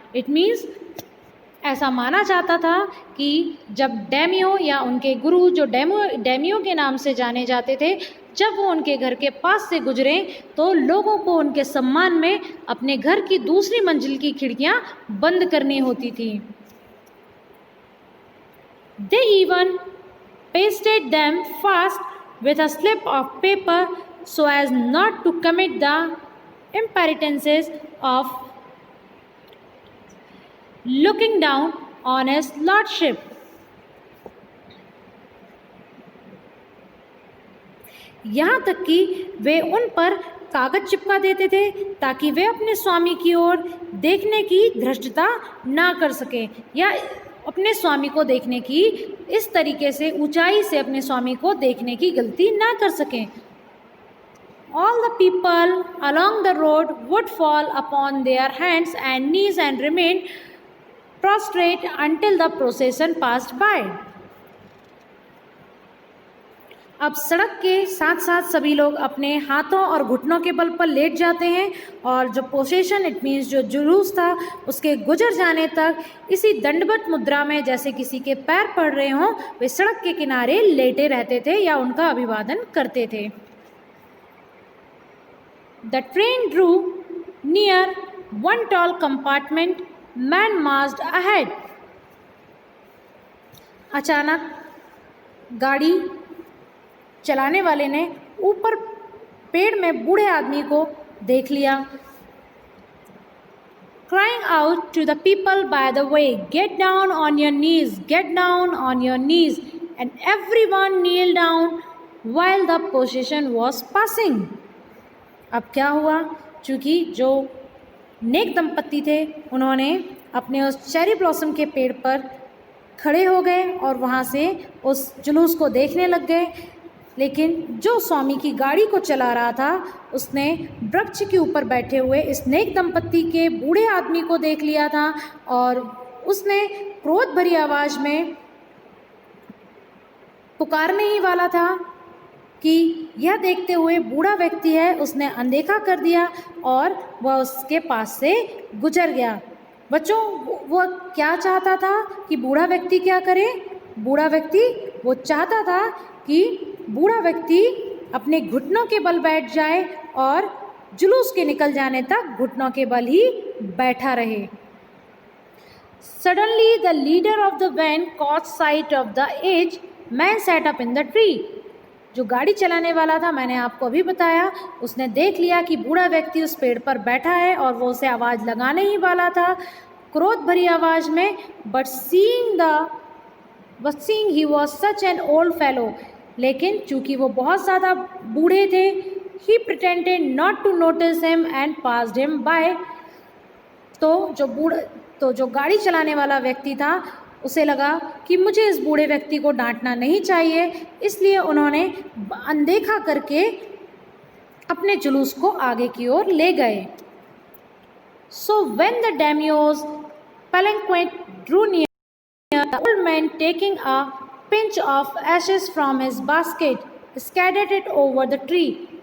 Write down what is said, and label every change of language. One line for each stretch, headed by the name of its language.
English: it means
Hindi: ऐसा माना जाता था कि जब डैमियो या उनके गुरु जो डैमियो के नाम से जाने जाते थे, जब वो उनके घर के पास से गुजरे तो लोगों को उनके सम्मान में अपने घर की दूसरी मंजिल की खिड़कियां बंद करनी होती थी।
English: They even pasted them fast with a slip of paper so as not to commit the impertinences of looking down on his lordship.
Hindi: यहाँ तक कि वे उन पर कागज चिपका देते थे ताकि वे अपने स्वामी की ओर देखने की धृष्टता ना कर सके या अपने स्वामी को देखने की इस तरीके से ऊंचाई से अपने स्वामी को देखने की गलती ना कर सकें।
English: All the people along the road would fall upon their hands and knees and remain prostrate until the procession passed by.
Hindi: अब सड़क के साथ साथ सभी लोग अपने हाथों और घुटनों के बल पर लेट जाते हैं और जो प्रोसेशन
English: it means
Hindi: जो जुलूस था उसके गुजर जाने तक इसी दंडवत मुद्रा में जैसे किसी के पैर पड़ रहे हों वे सड़क के किनारे लेटे रहते थे या उनका अभिवादन करते थे।
English: The train drew near one tall compartment. Man marched ahead.
Hindi: अचानक गाड़ी चलाने वाले ने ऊपर पेड़ में बूढ़े आदमी को देख लिया।
English: Crying out to the people by the way, get down on your knees, get down on your knees, and everyone kneeled down while the procession was passing.
Hindi: अब क्या हुआ, चूँकि जो नेक दंपत्ति थे उन्होंने अपने उस चेरी ब्लॉसम के पेड़ पर खड़े हो गए और वहाँ से उस जुलूस को देखने लग गए। लेकिन जो स्वामी की गाड़ी को चला रहा था उसने वृक्ष के ऊपर बैठे हुए इस नेक दंपत्ति के बूढ़े आदमी को देख लिया था और उसने क्रोध भरी आवाज़ में पुकारने ही वाला था कि यह देखते हुए बूढ़ा व्यक्ति है, उसने अनदेखा कर दिया और वह उसके पास से गुजर गया। बच्चों, वो क्या चाहता था कि बूढ़ा व्यक्ति क्या करे? बूढ़ा व्यक्ति वो चाहता था कि बूढ़ा व्यक्ति अपने घुटनों के बल बैठ जाए और जुलूस के निकल जाने तक घुटनों के बल ही बैठा रहे।
English: Suddenly the leader of the van caught sight of the aged man sat up in the tree.
Hindi: जो गाड़ी चलाने वाला था, मैंने आपको अभी बताया, उसने देख लिया कि बूढ़ा व्यक्ति उस पेड़ पर बैठा है और वो उसे आवाज़ लगाने ही वाला था क्रोध भरी आवाज़ में।
English: but seeing he was such an old fellow,
Hindi: लेकिन चूँकि वो बहुत ज़्यादा बूढ़े थे,
English: He pretended not to notice him and passed him by.
Hindi: तो जो गाड़ी चलाने वाला व्यक्ति था उसे लगा कि मुझे इस बूढ़े व्यक्ति को डांटना नहीं चाहिए, इसलिए उन्होंने अनदेखा करके अपने जुलूस को आगे की ओर ले गए।
English: So when the daimyo's palanquin drew near, the old man, taking a pinch of ashes from his basket, scattered it over the tree.